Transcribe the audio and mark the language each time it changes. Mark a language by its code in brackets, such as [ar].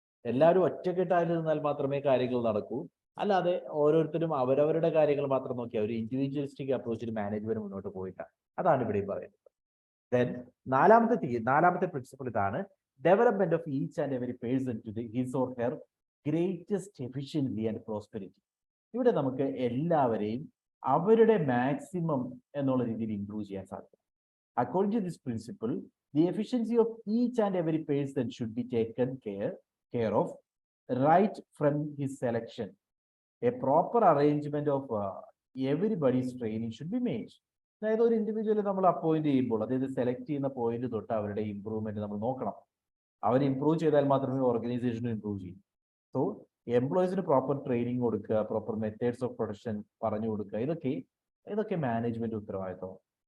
[ml] എല്ലാവരും ഒറ്റക്കെട്ടായിരുന്നാൽ മാത്രമേ കാര്യങ്ങൾ നടക്കൂ. അല്ലാതെ ഓരോരുത്തരും അവരവരുടെ കാര്യങ്ങൾ മാത്രം നോക്കിയാൽ ഒരു ഇൻഡിവിജ്വലിസ്റ്റിക് അപ്രോച്ചിൽ മാനേജ്മെന്റ് മുന്നോട്ട് പോയില്ല. അതാണ് ഇവിടെയും പറയുന്നത്. [en] then [ml] നാലാമത്തെ പ്രിൻസിപ്പിൾ ഇതാണ്: [en] Development of each and every person to his or her greatest efficiency and prosperity. [ml] ഇവിടെ നമുക്ക് എല്ലാവരെയും അവരുടെ മാക്സിമം എന്നുള്ള രീതിയിൽ ഇംപ്രൂവ് ചെയ്യാൻ സാധിക്കും. [en] According to this principle, the efficiency of each and every person should be taken care of right from his selection. A proper arrangement of everybody's training should be made. [ml] അതായത് ഒരു ഇൻഡിവിജ്വലെ നമ്മൾ appoint ചെയ്യുമ്പോൾ, അതായത് select ചെയ്യുന്ന point തൊട്ട് അവരുടെ improvement നമ്മൾ നോക്കണം. അവർ ഇംപ്രൂവ് ചെയ്താൽ മാത്രമേ ഓർഗനൈസേഷനും ഇംപ്രൂവ് ചെയ്യും. സോ എംപ്ലോയീസിന് പ്രോപ്പർ ട്രെയിനിങ് കൊടുക്കുക, പ്രോപ്പർ മെത്തേഡ്സ് ഓഫ് പ്രൊഡക്ഷൻ പറഞ്ഞു കൊടുക്കുക, ഇതൊക്കെ മാനേജ്മെന്റ് ഉത്തരവാദിത്തമാണ്.